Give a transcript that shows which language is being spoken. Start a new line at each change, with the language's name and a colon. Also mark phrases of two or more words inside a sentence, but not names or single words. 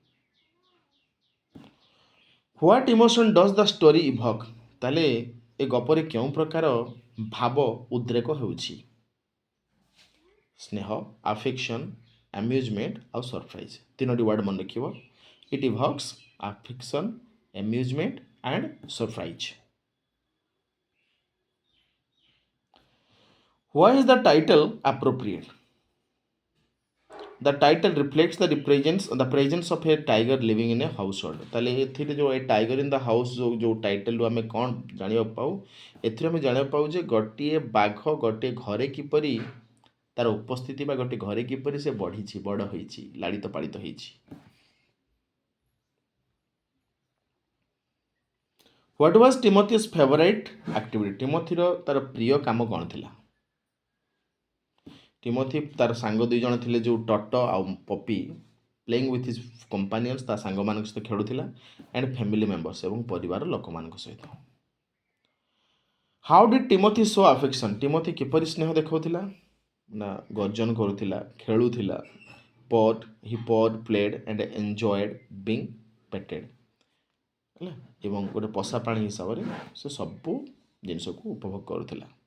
English: what emotion does the story evoke
Odia: ତାହେଲେ ଏ ଗପରେ କେଉଁ ପ୍ରକାର ଭାବ ଉଦ୍ରେକ ହେଉଛି। ସ୍ନେହ
English: affection amusement
Odia: ଆଉ ସରପ୍ରାଇଜ୍ ତିନୋଟି ୱାର୍ଡ଼ ମନେ ରଖିବ।
English: it evokes affection amusement and surprise. Why is the title appropriate? The title reflects the presence of a tiger living in a household
Odia: ତାହେଲେ ଏଥିରେ ଯେଉଁ ଏ ଟାଇଗର ଇନ୍ ଦ ହାଉସ୍ ଯେଉଁ ଟାଇଟଲରୁ ଆମେ କ'ଣ ଜାଣିବାକୁ ପାଉ ଏଥିରେ ଆମେ ଜାଣିବାକୁ ପାଉ ଯେ ଗୋଟିଏ ବାଘ ଗୋଟିଏ ଘରେ କିପରି ତାର ଉପସ୍ଥିତି ବା ଗୋଟିଏ ଘରେ କିପରି ସେ ବଢ଼ିଛି ବଡ଼ ହୋଇଛି ଲାଳିତ ପାଳିତ ହେଇଛି।
English: What was Timothy's favorite activity?
Odia: ଟିମୋଥିର ତାର ପ୍ରିୟ କାମ କ'ଣ ଥିଲା। ଟିମୋଥି ତାର ସାଙ୍ଗ ଦୁଇ ଜଣ ଥିଲେ ଯେଉଁ ଟଟ ଆଉ ପପି
English: playing with his companions
Odia: ତା ସାଙ୍ଗମାନଙ୍କ ସହିତ ଖେଳୁଥିଲା
English: and family members
Odia: ଏବଂ ପରିବାର ଲୋକମାନଙ୍କ ସହିତ।
English: how did Timothy show affection
Odia: ଟିମୋଥି କିପରି ସ୍ନେହ ଦେଖାଉଥିଲା ନା ଗର୍ଜନ କରୁଥିଲା ଖେଳୁଥିଲା
English: purred played and enjoyed being petted
Odia: ହେଲା ଏବଂ ଗୋଟେ ପୋଷା ପ୍ରାଣୀ ହିସାବରେ ସେ ସବୁ ଜିନିଷକୁ ଉପଭୋଗ କରୁଥିଲା।